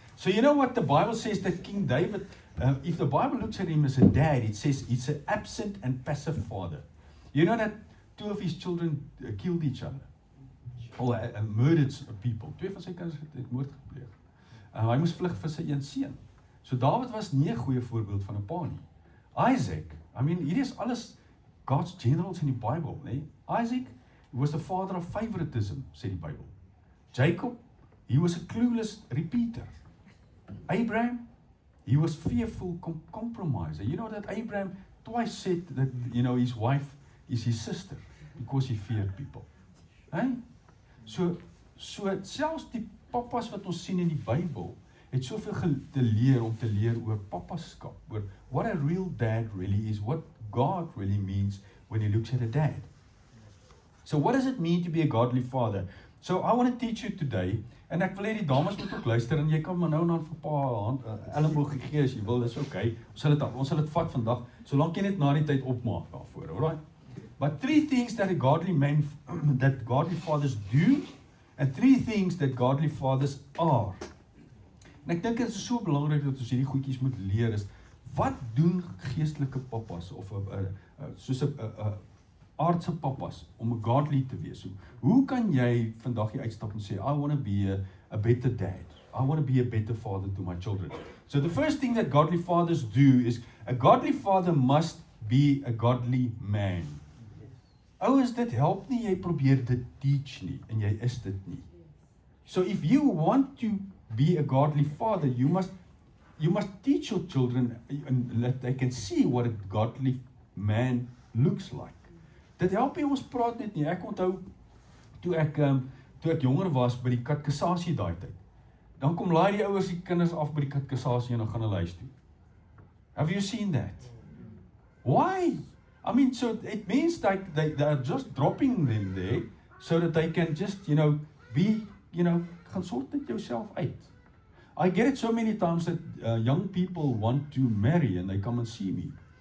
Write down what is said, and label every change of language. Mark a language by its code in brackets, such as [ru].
[en] So you know what the Bible says that King David, if the Bible looks at him as a dad, it says it's an absent and passive father. You know that two of his children killed each other. Or murdered people. [af] Twee van sy kinders het moord gepleeg. Hy moes vlug vir sy een seun. So David was nie 'n goeie voorbeeld van 'n pa nie. Isaac, [en] I mean, [af] hier is alles God's generals in die Bible, nee? [en] Isaac was the father of favoritism, [af] sê die [en] Bible. Jacob, he was a clueless repeater. Abraham, he was fearful compromiser. You know that Abraham twice said that, you know, his wife is his sister because he feared people. [af] Hey? So selfs die pappas wat ons sien in die Bybel, het soveel te leer om te leer oor papaskap, oor [en] what a real dad really is, what God really means when he looks at a dad. So what does it mean to be a godly father? So I want to teach you today, [af] en ek wil hê die dames moet ook luister, en jy kan maar nou en dan vir pa elleboog gee as jy wil, dis okay. Ons sal dit vat vandag, solank jy net na die tyd opmaak daarvoor, alright? [en] But 3 things that a godly man, that godly fathers do, and 3 things that godly fathers are. [af] En ek dink dit is so belangrik dat ons hierdie goedjies moet leer is, wat doen geestelike pappas, of soos 'n aardse pappas, om 'n godly te wees? Hoe kan jy vandag hier uitstap en sê, [en] I want to be a better dad, I want to be a better father to my children? So the first thing that godly fathers do is, a godly father must be a godly man. [af] Ouers, dit help nie, jy probeer dit teach nie, en jy is dit nie. [en] So if you want to be a godly father, you must teach your children and that they can see what a godly man looks like. [af] Dit help nie ons praat net nie. Ek onthou toe ek jonger was by die katkesasie daai tyd. Dan kom laai die ouers die kinders af by die katkesasie en dan gaan hulle huis toe. [en] Have you seen that? Why? I mean, so it means like they are just dropping them there so that they can just, you know, be, you know, [af] gaan sort net jouself uit. [en] I get it so many times that young people want to marry and they come and see me.